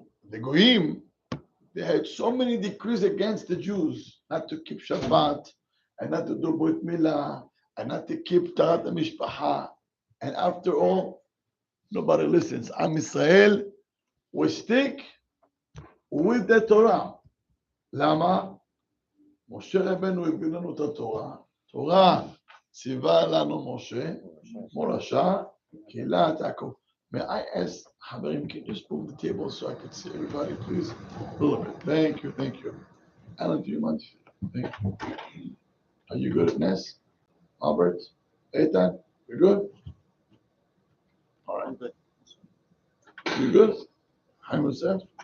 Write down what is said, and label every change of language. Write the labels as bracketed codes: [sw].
[en] The goyim, they had so many decrees against the Jews not to keep Shabbat and not to do Brit Milah and not to keep Tarat HaMishpacha. And after all, nobody listens. Am Yisrael, we stick with the Torah. Lama? [he] Moshe Rabbeinu הביא לנו את התורה. תורה ציווה לנו משה, מורשה, קהילת יעקב. [en] May I ask, Haverim, can you just move the table so I can see everybody, please? A little bit. Thank you. Alan, do you mind? Thank you. Are you good at Ness? Albert? Eitan? You good? All right. You good? Hi, Musaf.